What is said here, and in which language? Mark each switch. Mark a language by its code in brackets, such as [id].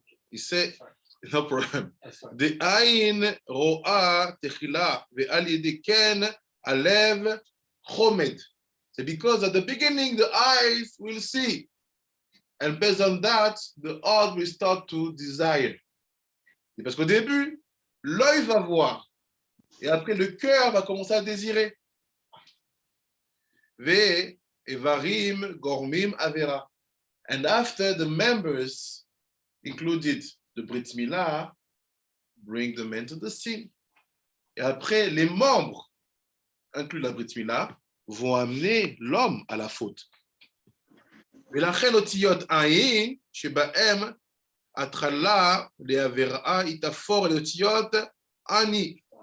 [en] He said, no problem. [he] The ayin ro'a techila ve'al yedi ken alev chomed. [en] C'est because at the beginning the eyes will see, and based on that the heart will start to desire. [fr] C'est parce qu'au début l'œil va voir, et après le cœur va commencer à désirer. [he] Ve evarim gormim avera. [en] And after the members included the Brit Milah, bring the man to the sin. [fr] Et après, les membres, inclus la Brit Milah, vont amener l'homme à la faute. [he] ולכן אותיות עין שבהם התחלה לעבירה היא תפור לאותיות אני.